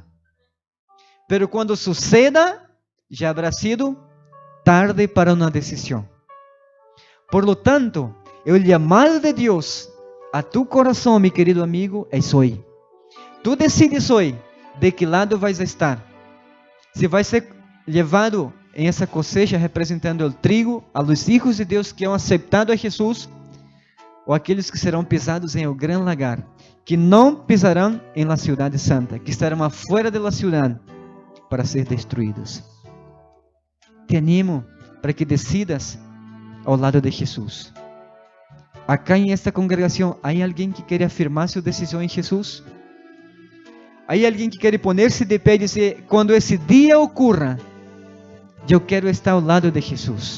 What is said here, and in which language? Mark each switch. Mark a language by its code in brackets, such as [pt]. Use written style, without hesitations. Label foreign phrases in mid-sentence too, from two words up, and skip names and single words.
[pt] Pero quando suceda, já haverá sido tarde para uma decisão. [es] Por lo tanto, [pt] o chamado de Deus a tu coração, meu querido amigo, é hoje. Tu decides hoje de que lado vais estar. Se vai ser levado em essa cosecha representando o trigo [es] a los hijos [pt] de Deus que [es] han aceptado [pt] a Jesus, ou aqueles que serão pisados em o gran lagar, que não pisarão em la cidade santa, que estarão afuera de la cidade para ser destruídos. Te animo para que decidas ao lado de Jesus. Acá em esta congregação, há alguém que quer afirmar sua decisão em Jesus? Há alguém que quer poner-se de pé e dizer, quando esse dia ocorra, eu quero estar ao lado de Jesus.